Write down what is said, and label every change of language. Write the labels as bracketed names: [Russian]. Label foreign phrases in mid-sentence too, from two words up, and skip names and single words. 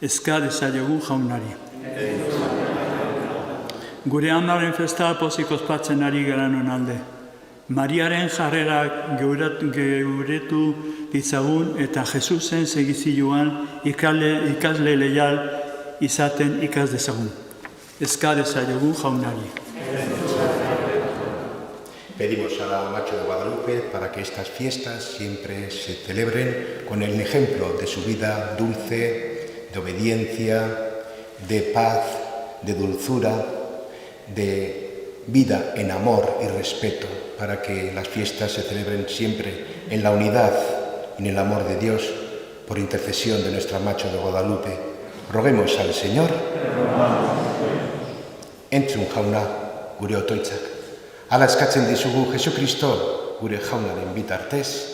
[Basque] Eska dezaiogun jaunari. Gure amaren festa pozik ospatzen ari geranon alde. Mariaren jarrerak geuretu ditzagun eta Jesusen segizioan ikasle leial izaten ikas dezagun. Eska dezaiogun jaunari. [Spanish] Pedimos a la Macho de Guadalupe para que estas fiestas siempre se celebren con el ejemplo de su vida dulce, de obediencia, de paz, de dulzura, de vida en amor y respeto, para que las fiestas se celebren siempre en la unidad y en el amor de Dios, por intercesión de nuestra Macho de Guadalupe. Roguemos al Señor. [Basque] Entzun jauna gure otoitzak. Hala eskatzen dizugu Jesukristo gure jaunaren bitartez.